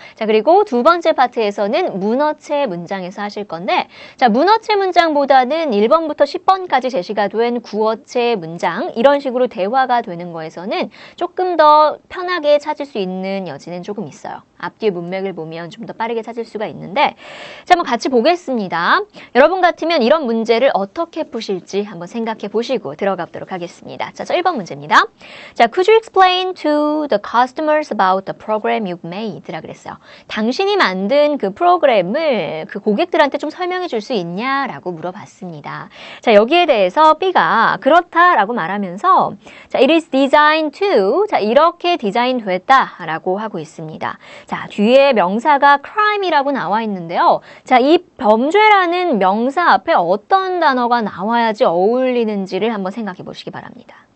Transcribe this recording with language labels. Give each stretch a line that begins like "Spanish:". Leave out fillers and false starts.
Korean: 자, 그리고 두 번째 파트에서는 문어체 문장에서 하실 건데, 자, 문어체 문장보다는 1번부터 10번까지 제시가 된 구어체 문장, 이런 식으로 대화가 되는 거에서는 조금 더 편하게 찾을 수 있는 여지는 조금 있어요. 앞뒤의 문맥을 보면 좀 더 빠르게 찾을 수가 있는데, 자, 한번 같이 보겠습니다. 여러분 같으면 이런 문제를 어떻게 푸실지 한번 생각해 보시고 들어가 보도록 하겠습니다. 자, 1번 문제입니다. 자,
English: could you explain to the customers about the program you've made?
Korean: 라 그랬어요. 당신이 만든 그 프로그램을 그 고객들한테 좀 설명해 줄 수 있냐라고 물어봤습니다. 자, 여기에 대해서 B가 그렇다라고 말하면서 자,
English: it is designed to
Korean: 자, 이렇게 디자인 됐다라고 하고 있습니다. 자, 뒤에 명사가 crime이라고 나와 있는데요. 자, 이 범죄라는 명사 앞에 어떤 단어가 나와야지 어울리는지를 한번 생각해 보시기 바랍니다.